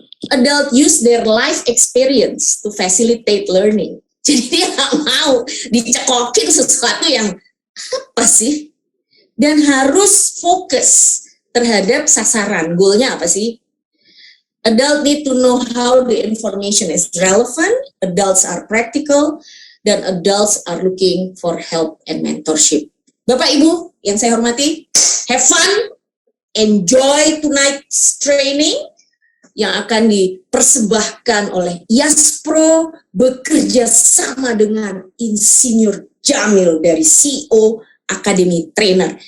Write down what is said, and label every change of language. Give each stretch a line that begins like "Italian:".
English: Adult use their life experience to facilitate learning.
Indonesian: Jadi dia nggak mau dicekokin sesuatu yang apa sih? Dan harus fokus terhadap sasaran. Goalnya apa sih?
English: Adult need to know how the information is relevant, adults are practical, dan adults are looking for help and mentorship.
Indonesian: Bapak Ibu yang saya hormati,
English: have fun, enjoy tonight's training
Indonesian: yang akan dipersembahkan oleh Yaspro bekerja sama dengan Insinyur Jamil dari CEO Akademi Trainer.